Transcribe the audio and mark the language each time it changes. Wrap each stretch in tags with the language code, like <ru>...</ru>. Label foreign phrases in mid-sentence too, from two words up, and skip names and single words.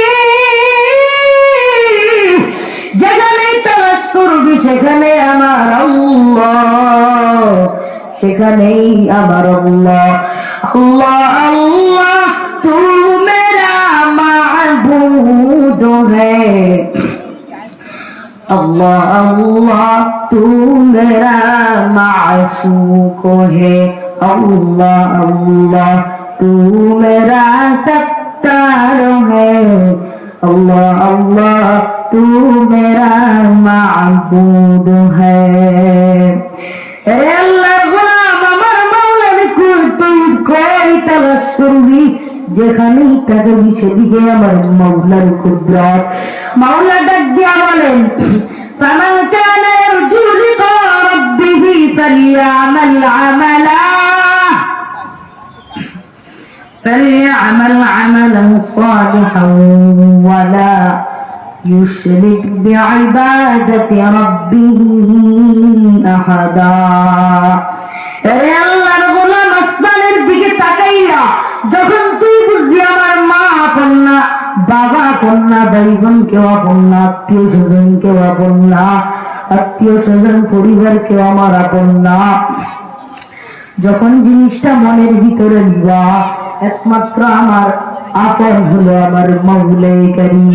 <bn>যেখানে তালাশ করবি সেখানে আমার আল্লাহ, সেখানেই আমার আল্লাহ।</bn> <hi>अल्लाह अल्लाह तू मेरा माबूद है, अल्लाह अल्लाह तू मेरा माशूक है, अल्लाह अल्लाह तू मेरा सत्तार है, अल्लाह अल्लाह तू मेरा माबूद है। अल्लाह गुलाम,</hi> <bn>আমার মাওলার কুল তুই কই তালাশ করবি? যেখানেই থাকবি সেদিকে আমার মাওলার কুদরত। মাওলা ডাক দিয়া বলেন,</bn> <ar>فمن كان يرجو لقاء ربه فليعمل عملا صالحا ولا يشرك بعبادة ربه أحدا.</ar> <bn>হে আল্লাহর গোলাম, আসমানের দিকে তাকাইয়া যখন তুই বুঝবি আমার মা আপন না, বাবা আপন না, ভাই বোন কেউ আপন না, আত্মীয় স্বজন কেউ আপন না, আত্মীয় স্বজন পরিবার কেউ আমার আপন না, যখন জিনিসটা মনের ভিতরে নিবা একমাত্র আমার আপন হলো আমার মাওলাই কারীম।</bn>